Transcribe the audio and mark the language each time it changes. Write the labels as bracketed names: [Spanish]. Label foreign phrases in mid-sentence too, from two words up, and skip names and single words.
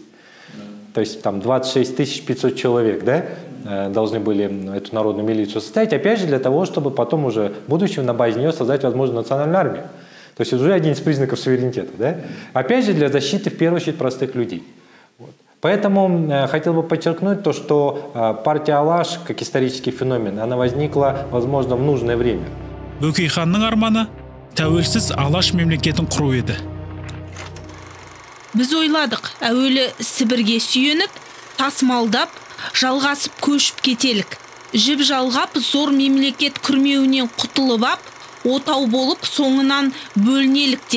[Russian] То есть там 26 500 человек, должны были эту народную милицию составить, опять же для того, чтобы потом уже в будущем на базе нее создать, возможно, национальную армию. То есть уже один из признаков суверенитета. Опять же для защиты, в первую очередь, простых людей. Поэтому хотел бы подчеркнуть то, что партия Алаш, как исторический феномен, она возникла, возможно, в нужное время. [Kazakh] Бөкейханның арманы тәуелсіз Алаш мемлекетін құру еді. Біз ойладық, әуелі Сібірге сүйеніп, тасмалдап, жалғасып көшіп кетелік. жіп жалғап зор мемлекет күрмеуінен құтылып ап, отау болып соңынан бөлінелік деп.